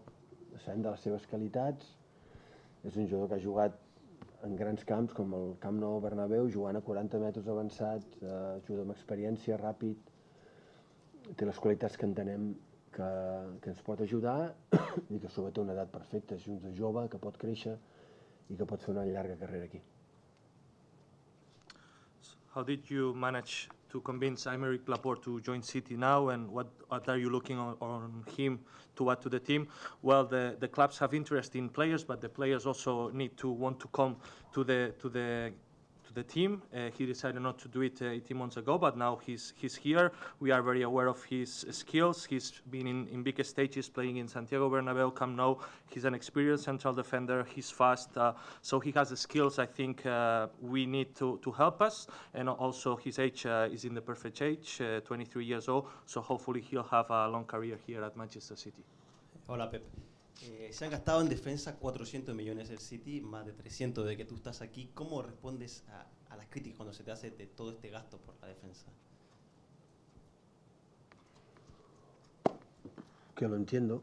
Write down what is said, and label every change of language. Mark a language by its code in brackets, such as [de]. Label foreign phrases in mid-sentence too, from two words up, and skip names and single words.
[ca] Sabem de les seves qualitats, és un jugador que ha jugat en grans camps com el Camp Nou Bernabéu, jugant a 40 metres avançats, jugador amb experiència, ràpid, té les qualitats que entenem que ens pot ajudar i que sobretot té una edat perfecta, és un jove que pot créixer i que pot fer una llarga carrera aquí. [en] How did you manage to convince Aymeric Laporte to join City now, and what are you looking on him to add to the team? Well, the clubs have interest in players, but the players also need to want to come to the team. He decided not to do it 18 months ago, but now he's here. We are very aware of his skills. He's been in big stages playing in Santiago Bernabéu, Camp Nou. He's an experienced central defender. He's fast, so he has the skills I think we need to help us. And also his age is in the perfect age, 23 years old, so hopefully he'll have a long career here at Manchester City. [es] Hola, Pep. Se han gastado en defensa 400 millones el City, más de 300 de que tú estás aquí. ¿Cómo respondes a las críticas cuando se te hace de todo este gasto por la defensa? Que lo entiendo.